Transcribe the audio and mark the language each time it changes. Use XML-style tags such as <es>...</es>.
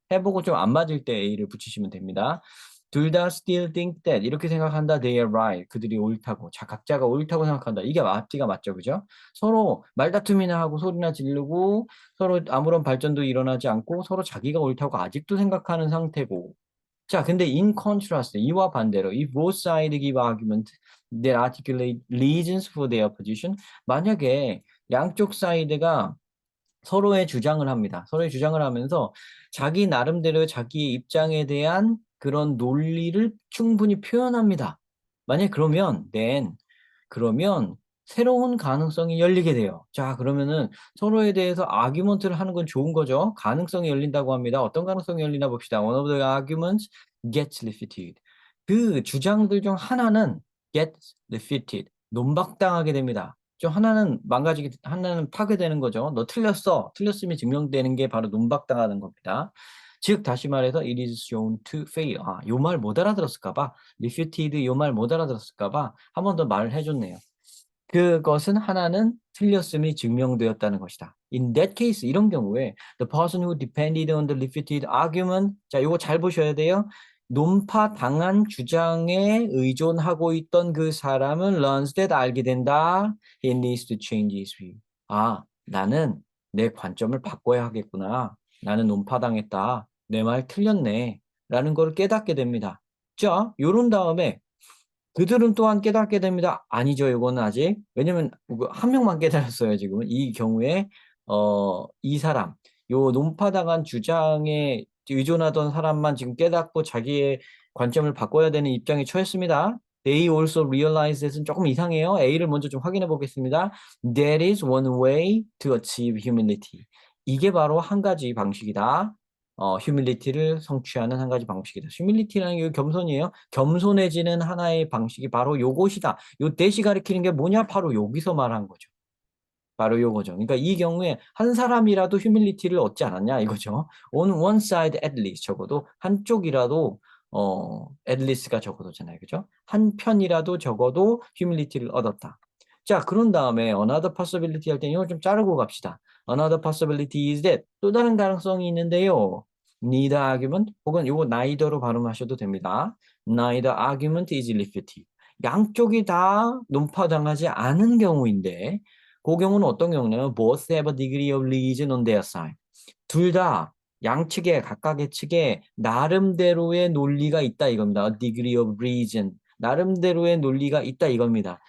<ko>해 보고 좀 안 맞을 때 A를 붙이시면 됩니다. 둘 다</ko> <en>still think that</en> <ko>이렇게 생각한다.</ko> <en>They are right.</en> <ko>그들이 옳다고. 각자가 옳다고 생각한다. 이게 앞뒤가 맞죠, 그죠? 서로 말다툼이나 하고 소리나 지르고 서로 아무런 발전도 일어나지 않고 서로 자기가 옳다고 아직도 생각하는 상태고. 자, 근데</ko> <en>in contrast,</en> <ko>이와 반대로</ko> <en>if both sides give argument that articulate reasons for their position,</en> <ko>만약에 양쪽 사이드가 서로의 주장을 합니다. 서로의 주장을 하면서 자기 나름대로 자기의 입장에 대한 그런 논리를 충분히 표현합니다. 만약 그러면 그러면 새로운 가능성이 열리게 돼요. 자, 그러면은 서로에 대해서 아규먼트를 하는 건 좋은 거죠. 가능성이 열린다고 합니다. 어떤 가능성이 열리나 봅시다.</ko> <en>One of the arguments gets refuted.</en> <ko>그 주장들 중 하나는</ko> <en>gets refuted.</en> <ko>논박당하게 됩니다. 좀 하나는 파괴되는 거죠. 너 틀렸어. 틀렸음이 증명되는 게 바로 논박당하는 겁니다. 즉 다시 말해서</ko> <en>it is shown to fail.</en> <ko>요 말 못 알아들었을까 봐. refuted 요 말 못 알아들었을까 봐. 한 번 더 말을 해 줬네요. 그것은 하나는 틀렸음이 증명되었다는 것이다.</ko> <en>In that case,</en> <ko>이런 경우에</ko> <en>the person who depended on the refuted argument,</en> <ko>자, 요거 잘 보셔야 돼요. 논파당한 주장에 의존하고 있던 그 사람은</ko> <en>learns that</en> <ko>알게 된다.</ko> <en>He needs to change his view.</en> <ko>나는 내 관점을 바꿔야 하겠구나. 나는 논파당했다. 내 말 틀렸네. 라는 걸 깨닫게 됩니다. 자, 요런 다음에 그들은 또한 깨닫게 됩니다. 아니죠, 이거는 아직. 왜냐면 한 명만 깨달았어요, 지금은. 이 경우에 이 사람, 요 논파당한 주장에 의존하던 사람만 지금 깨닫고 자기의 관점을 바꿔야 되는 입장에 처했습니다.</ko> <en>They also realize that</en> <ko>은 조금 이상해요. A를 먼저 좀 확인해 보겠습니다.</ko> <en>That is one way to achieve humility.</en> <ko>이게 바로 한 가지 방식이다. 휴밀리티를 성취하는 한 가지 방식이다. 휴밀리티라는 게 겸손이에요. 겸손해지는 하나의 방식이 바로 요것이다. 요 대시 가리키는 게 뭐냐? 바로 여기서 말한 거죠. 바로 요거죠. 그러니까 이 경우에 한 사람이라도 휴밀리티를 얻지 않았냐 이거죠.</ko> <en>On one side at least</en> <ko>적어도 한쪽이라도</ko> <en>at least</en> <ko>가 적어도잖아요. 그죠? 한 편이라도 적어도 휴밀리티를 얻었다. 자, 그런 다음에</ko> <en>another possibility</en> <ko>할 때 이거 좀 자르고 갑시다. Another possibility is that 또 다른 가능성이 있는데요.</ko> <en>Neither argument</en> <ko>혹은 요거 neither로 발음하셔도 됩니다.</ko> <en>Neither argument is refuted.</en> <ko>양쪽이 다 논파당하지 않은 경우인데 그 경우는 어떤 경우냐면</ko> <en>both have a degree of reason on their side.</en> <ko>둘 다 양측에 각각의 측에 나름대로의 논리가 있다 이겁니다.</ko> <en>A degree of reason.</en> <ko>나름대로의 논리가 있다 이겁니다.</ko>